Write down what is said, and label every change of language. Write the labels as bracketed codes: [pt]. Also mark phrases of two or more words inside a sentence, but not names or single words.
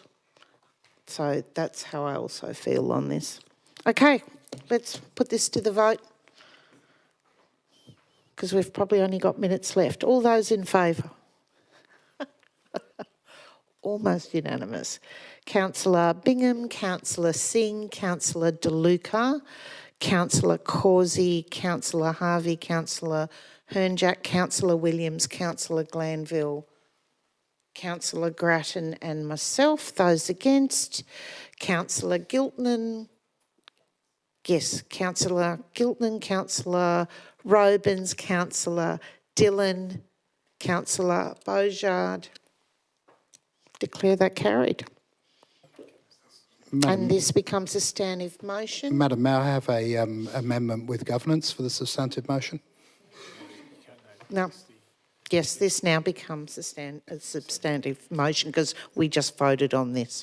[en] So that's how I also feel on this. Okay, let's put this to the vote because we've probably only got minutes left. All those in favour? Almost unanimous. Councillor Bingham, Councillor Singh, Councillor DeLuca, Councillor Causey, Councillor Harvey, Councillor Hernjack, Councillor Williams, Councillor Glanville, Councillor Grattan and myself. Those against, Councillor Giltnan. Yes, Councillor Giltnan, Councillor Robins, Councillor Dillon, Councillor Beaujard. Declare that carried. And this becomes a standing motion. Madam Mayor, I have a amendment with governance for the substantive motion. No. Yes, this now becomes a substantive motion because we just voted on this.